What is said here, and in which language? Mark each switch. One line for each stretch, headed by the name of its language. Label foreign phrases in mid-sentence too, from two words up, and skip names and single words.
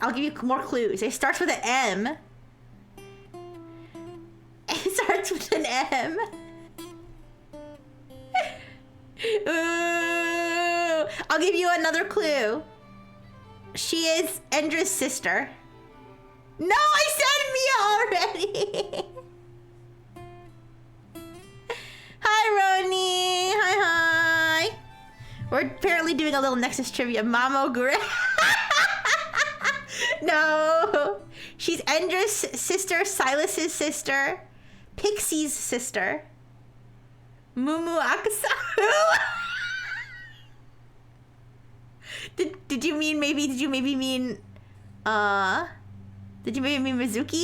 English: I'll give you more clues. It starts with an M. It starts with an M. Ooh. I'll give you another clue. She is Endra's sister. No, I said Mia already. Hi, Roni. Hi, hi. We're apparently doing a little Nexus trivia. Mamo Gure. No. She's Endra's sister, Silas's sister, Pixie's sister. Mumu Akasaru. Did you maybe mean Mizuki?